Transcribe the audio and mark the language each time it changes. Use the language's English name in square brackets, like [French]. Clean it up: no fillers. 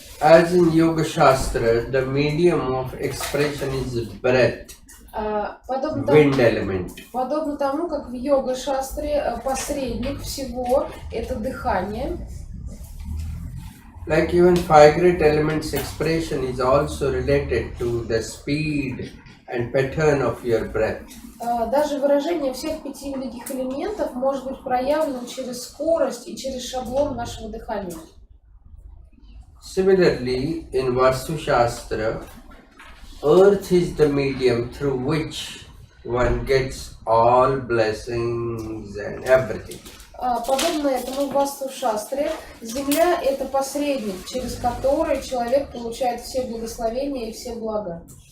[English] As in Yoga Shastra, the medium of expression is breath, wind element. [Russian] Подобно тому, как в йога-шастре посредник всего это дыхание. [English] Like even five great elements expression is also related to the speed and pattern of your breath. [Russian] Даже выражение всех 5 великих элементов может быть проявлено через скорость и через шаблон вашего дыхания. [English] Similarly, in Vastу-Шастра, earth is the medium through which one gets all blessings and everything. [Russian] Подобно этому в Васту-Шастре Земля – это посредник, через который человек получает все благословения и все блага.